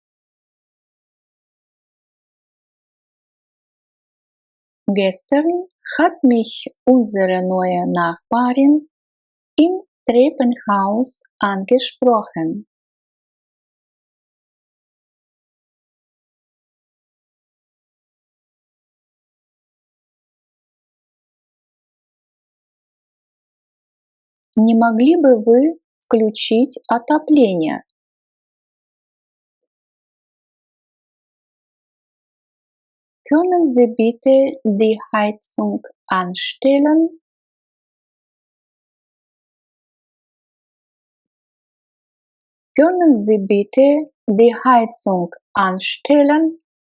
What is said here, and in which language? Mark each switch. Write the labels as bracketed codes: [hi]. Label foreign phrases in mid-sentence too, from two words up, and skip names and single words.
[de] Gestern hat mich unsere neue Nachbarin im Treppenhaus angesprochen. [ru] Не могли бы вы включить отопление? [de] Können Sie bitte die Heizung anstellen? Können Sie bitte die Heizung anstellen?